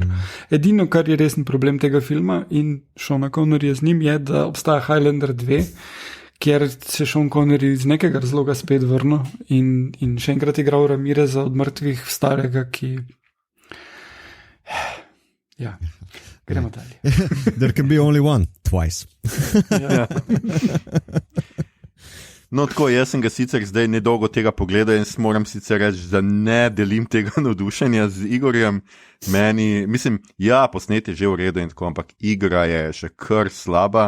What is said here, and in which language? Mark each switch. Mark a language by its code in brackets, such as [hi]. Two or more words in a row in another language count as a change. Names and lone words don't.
[sl] Edino, kar je resen problem tega filma in Seana Conneryja z njim, je, da obstaja Highlander 2, kjer se Sean Connery iz nekega razloga spet vrnil in še enkrat igral Ramireza od mrtvih starega, ki... Ja, gremo dalje. [en] There can be only one, twice. [sl] Ja. No, tako, jaz sem ga sicer zdaj nedolgo tega pogledal in moram sicer reči, da ne delim tega navdušenja z Igorjem. Posnet je že v redu in tako, ampak igra je še kar slaba.